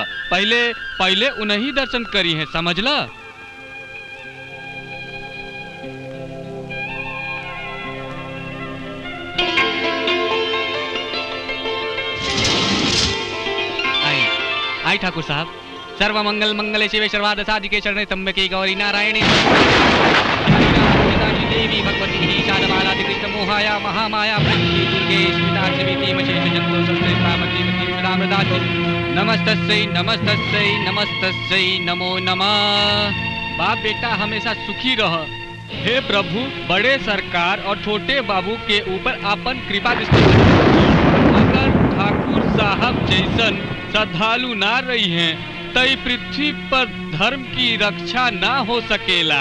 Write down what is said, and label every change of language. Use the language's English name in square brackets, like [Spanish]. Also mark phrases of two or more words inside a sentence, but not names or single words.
[Bhojpuri] पहले उन्हीं दर्शन करी है, समझला? आई ठाकुर साहब। [Sanskrit] सर्व मंगल मंगले शिवे सर्वार्थ साधिके शरणे त्र्यंबके गौरी नारायणी देवी भगवती ईशानमालादि कृष्ण मोहाया महामाया प्रकृति दुर्गे स्मिताक्षमिति मशेष जंतो संस्कृतामति मतिमृदामृदाति नमस्तस्यै नमो नमः। [Bhojpuri] बाप बेटा हमेशा सुखी रह। हे प्रभु, बड़े सरकार और छोटे बाबू के ऊपर आपन कृपा दृष्टि। अगर ठाकुर साहब जैसन श्रद्धालु ना रही हैं तो पृथ्वी पर धर्म की रक्षा ना हो सकेला।